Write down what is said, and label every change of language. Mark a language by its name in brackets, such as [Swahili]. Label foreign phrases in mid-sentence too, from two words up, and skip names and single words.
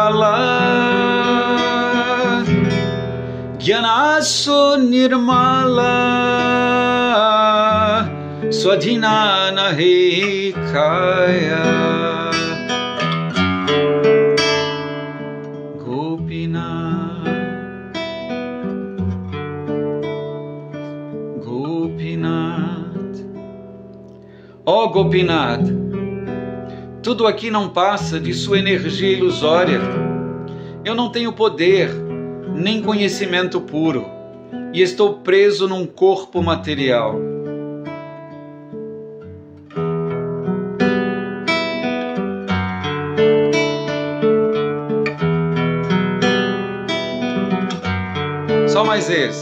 [Bangla] Bala Gyanaso Nirmala Swadhina Nahi Kaya [Portuguese] Gopinath Gopinath Ó Gopinath, tudo aqui não passa de sua energia ilusória. Eu não tenho poder, nem conhecimento puro, e estou preso num corpo material. Só mais esse.